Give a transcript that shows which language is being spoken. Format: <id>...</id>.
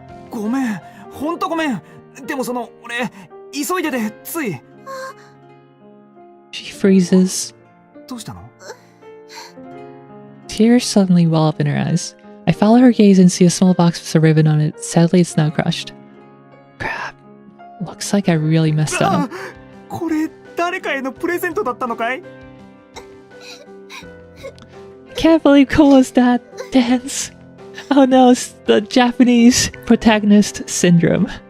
<ja>ごめん、ほんとごめん。でも俺、急いでて、つい。</ja> <en>She freezes.</en> <ja>どうしたの？</ja> <en>Tears suddenly well up in her eyes. I follow her gaze and see a small box with a ribbon on it. Sadly, it's now crushed. Crap. Looks like I really messed up.</en> <ja>これ、誰かへのプレゼントだったのかい？</ja> <en>Can't believe Cole was that dense. Oh no, it's the Japanese protagonist syndrome.</en>